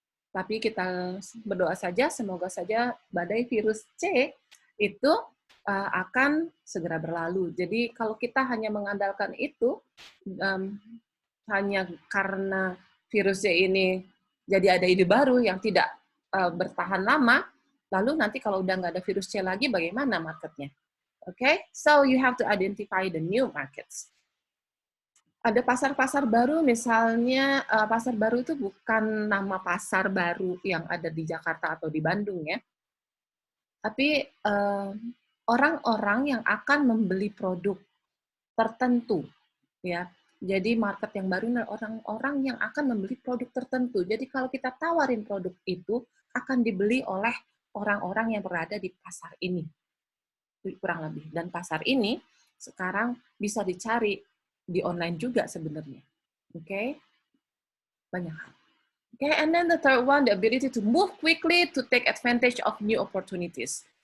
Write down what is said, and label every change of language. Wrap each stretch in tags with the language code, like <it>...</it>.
<id>Tapi kita berdoa saja, semoga saja badai virus C itu akan segera berlalu. Jadi kalau kita hanya mengandalkan itu, hanya karena virusnya ini jadi ada ide baru yang tidak bertahan lama, lalu nanti kalau udah nggak ada virus C lagi, bagaimana marketnya?</id> <en>Okay, so you have to identify the new markets.</en> <id>Ada pasar-pasar baru, misalnya pasar baru itu bukan nama pasar baru yang ada di Jakarta atau di Bandung ya, tapi orang-orang yang akan membeli produk tertentu ya. Jadi market yang baru adalah orang-orang yang akan membeli produk tertentu. Jadi kalau kita tawarin produk itu akan dibeli oleh orang-orang yang berada di pasar ini, kurang lebih. Dan pasar ini sekarang bisa dicari di online juga sebenarnya. Okay? Banyak hal.</id> <en>Okay, and then the third one, the ability to move quickly to take advantage of new opportunities.</en>